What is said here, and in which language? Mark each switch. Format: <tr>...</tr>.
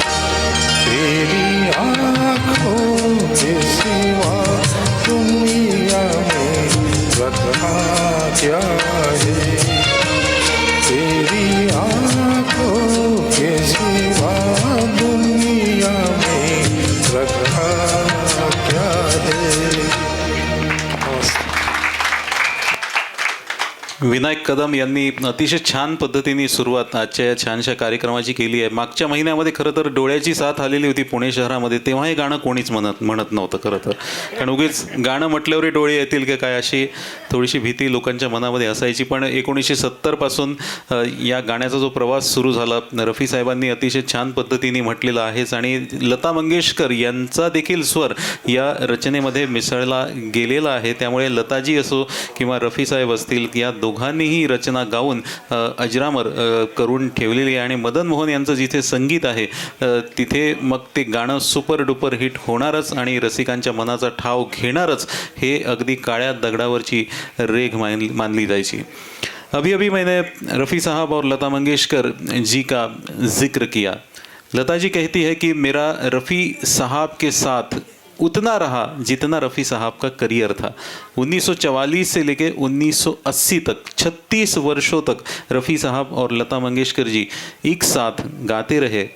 <hi>तेरी आँखों के सिवा दुनिया में रखा क्या है। तेरी आँखों के सिवा दुनिया में रखा क्या है।</hi> <mr>विनायक कदम यांनी अतिशय छान पद्धतीने सुरुवात आजच्या या छानशा कार्यक्रमाची केली आहे. मागच्या महिन्यामध्ये खरं तर डोळ्याची साथ आलेली होती पुणे शहरामध्ये, तेव्हा हे गाणं कोणीच म्हणत नव्हतं खरं तर. कारण उगीच गाणं म्हटल्यावर डोळे येतील का काय अशी थोडीशी भीती लोकांच्या मनामध्ये असायची. पण 1970 पासून या गाण्याचा जो प्रवास सुरू झाला, रफी साहेबांनी अतिशय छान पद्धतीने म्हटलेलं आहेच. आणि लता मंगेशकर यांचा देखील स्वर या रचनेमध्ये मिसळला गेलेला आहे. त्यामुळे लताजी असो किंवा रफी साहेब असतील, या दोघांनीही रचना गाऊन अजरामर करून ठेवलेली आहे. आणि मदन मोहन यांचं जिथे संगीत आहे तिथे मग ते गाणं सुपर डुपर हिट होणारच आणि रसिकांच्या मनाचा ठाव घेणारच, हे अगदी काळ्या दगडावरची रेघ मानली जायची.</mr> <hi>अभी अभी मैंने रफ़ी साहब और लता मंगेशकर जी का जिक्र किया. लता जी कहती है कि मेरा रफ़ी साहब के साथ उतना रहा जितना रफ़ी साहब का करियर था. 1944 से लेके 1980 तक 36 वर्षों तक रफ़ी साहब और लता मंगेशकर जी एक साथ गाते रहे.</hi>